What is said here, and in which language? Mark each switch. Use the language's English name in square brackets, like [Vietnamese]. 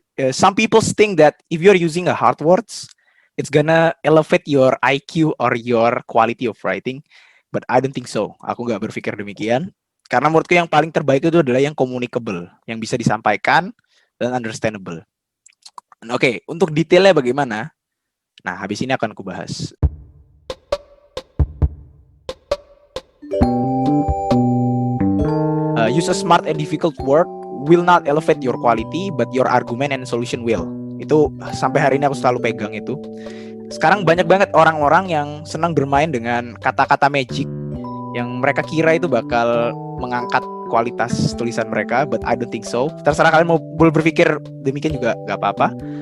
[English] Some people think that if you're using a hard words, it's gonna elevate your IQ or your quality of writing. But I don't think so. [Indonesian] Aku nggak berpikir demikian. Karena menurutku yang paling terbaik itu adalah yang communicable, yang bisa disampaikan dan understandable. Oke, untuk detailnya bagaimana? Nah, habis ini akan kubahas. [English] Use a smart and difficult word will not elevate your quality, but your argument and solution will. [Indonesian] Itu sampai hari ini aku selalu pegang itu. Sekarang banyak banget orang-orang yang senang bermain dengan kata-kata magic yang mereka kira itu bakal mengangkat kualitas tulisan mereka, [English] but I don't think so. [Indonesian] Terserah kalian mau berpikir demikian juga gak apa-apa.